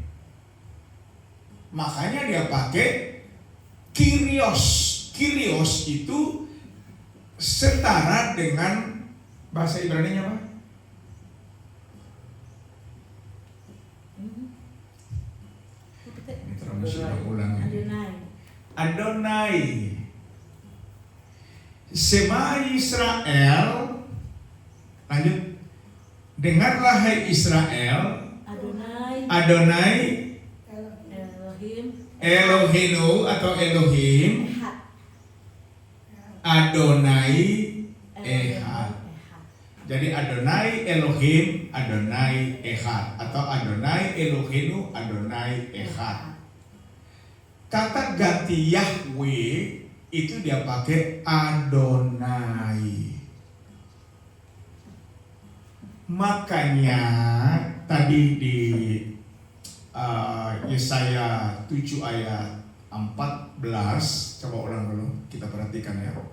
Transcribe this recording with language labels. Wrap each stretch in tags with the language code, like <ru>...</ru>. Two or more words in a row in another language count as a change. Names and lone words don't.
<id>Makanya dia pakai Kyrios. Kyrios itu setara dengan bahasa Ibrani-nya apa? Ini terlalu sudah ulang ini.</id> <he>אדוני. שמע ישראל.</he> <id>Lanjut. Dengarlah hai Israel.</id> <he>אדוני אלהינו atau Elohim. אדוני אחד. Jadi אדוני אלהים, אדוני אחד, atau אדוני אלהינו, אדוני אחד.</he> <id>Kata ganti Yahweh itu dia pakai Adonai. Makanya tadi di Yesaya 7 ayat 14, coba ulang dulu, kita perhatikan ya.</id>